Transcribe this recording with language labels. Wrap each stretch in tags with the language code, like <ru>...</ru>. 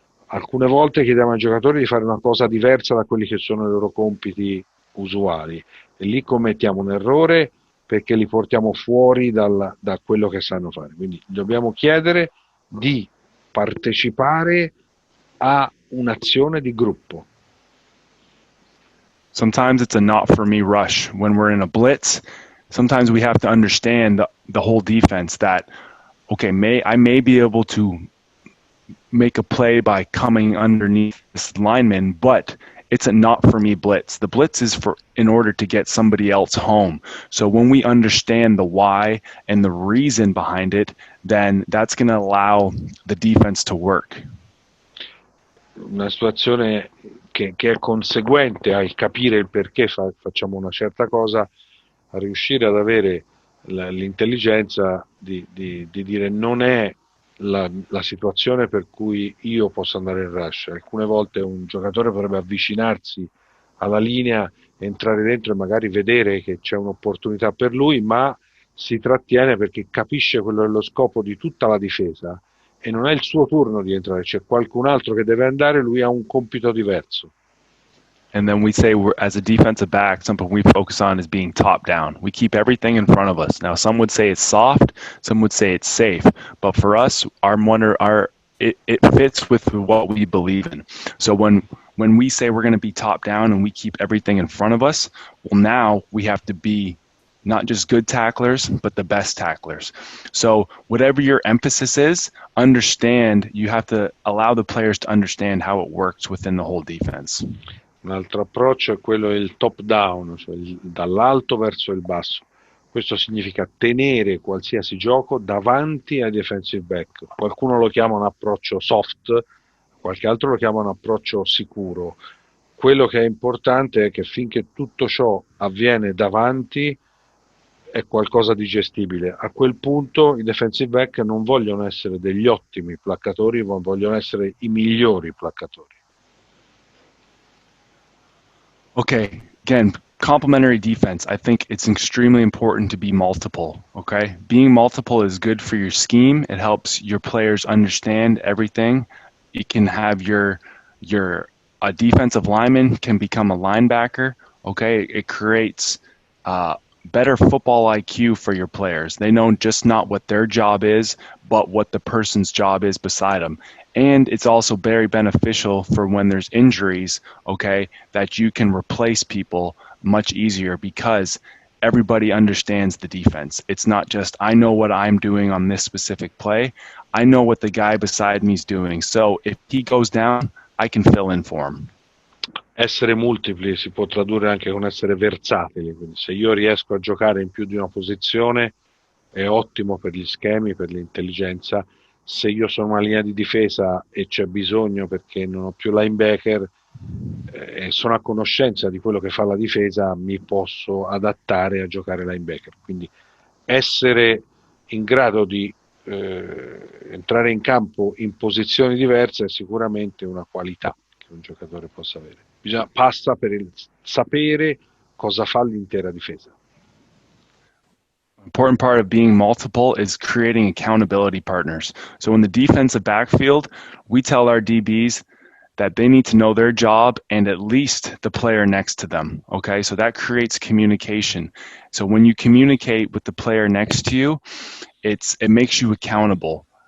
<it>Alcune volte chiediamo ai giocatori di fare una cosa diversa da quelli che sono i loro compiti usuali, e lì commettiamo un errore perché li portiamo fuori da quello che sanno fare. Quindi dobbiamo chiedere di partecipare a un'azione di gruppo.</it> <en>Sometimes it's a not for me rush. When we're in a blitz, sometimes we have to understand the whole defense that, okay, I may be able to make a play by coming underneath this lineman, but it's a not for me blitz. The blitz is in order to get somebody else home. So when we understand the why and the reason behind it, then that's going to allow the defense to work.</en> <it>Una situazione che è conseguente al capire il perché facciamo una certa cosa, a riuscire ad avere l'intelligenza di dire non è la situazione per cui io posso andare in rush. Alcune volte un giocatore potrebbe avvicinarsi alla linea, entrare dentro e magari vedere che c'è un'opportunità per lui, ma si trattiene perché capisce quello è lo scopo di tutta la difesa e non è il suo turno di entrare, c'è qualcun altro che deve andare, lui ha un compito diverso.</it> <en>And then we say, as a defensive back, something we focus on is being top down. We keep everything in front of us. Now, some would say it's soft, some would say it's safe, but for us, it fits with what we believe in. So when we say we're going to be top down and we keep everything in front of us, well, now we have to be not just good tacklers, but the best tacklers. So whatever your emphasis is, understand, you have to allow the players to understand how it works within the whole defense.</en> <it>Un altro approccio è quello del top down, cioè dall'alto verso il basso. Questo significa tenere qualsiasi gioco davanti ai defensive back. Qualcuno lo chiama un approccio soft, qualche altro lo chiama un approccio sicuro. Quello che è importante è che finché tutto ciò avviene davanti è qualcosa di gestibile. A quel punto i defensive back non vogliono essere degli ottimi placcatori, ma vogliono essere i migliori placcatori.</it> <en>Okay, again, complementary defense. I think it's extremely important to be multiple, okay? Being multiple is good for your scheme. It helps your players understand everything. You can have a defensive lineman can become a linebacker, okay? It creates better football IQ for your players. They know just not what their job is, but what the person's job is beside them. And it's also very beneficial for when there's injuries, okay, that you can replace people much easier because everybody understands the defense. It's not just, I know what I'm doing on this specific play. I know what the guy beside me is doing. So if he goes down, I can fill in for him.</en> <it>Essere multipli si può tradurre anche con essere versatili, quindi se io riesco a giocare in più di una posizione è ottimo per gli schemi, per l'intelligenza. Se io sono una linea di difesa e c'è bisogno perché non ho più linebacker e sono a conoscenza di quello che fa la difesa, mi posso adattare a giocare linebacker. Quindi essere in grado di entrare in campo in posizioni diverse è sicuramente una qualità che un giocatore possa avere. Passa per il sapere cosa fa l'intera difesa.</it> <en>Important part of being multiple is creating accountability partners. So in the defensive backfield, we tell our DBs that they need to know their job and at least the player next to them. Okay, so that creates communication. So when you communicate with the player next to you, it makes you accountable.</en>